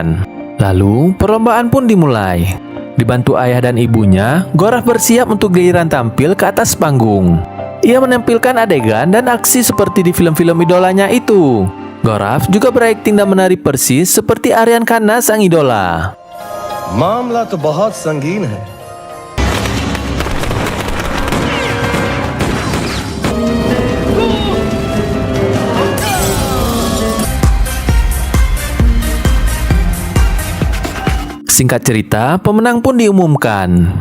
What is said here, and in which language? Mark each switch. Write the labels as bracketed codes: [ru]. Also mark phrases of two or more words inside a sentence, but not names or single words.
[id] Lalu, perlombaan pun dimulai. Dibantu ayah dan ibunya, Gorav bersiap untuk giliran tampil ke atas panggung. Ia menampilkan adegan dan aksi seperti di film-film idolanya itu. Gorav juga berakting dan menari persis seperti Aryan Khanna sang idola. [hi] मामला तो बहुत संगीन है। [id] Singkat cerita, pemenang pun diumumkan.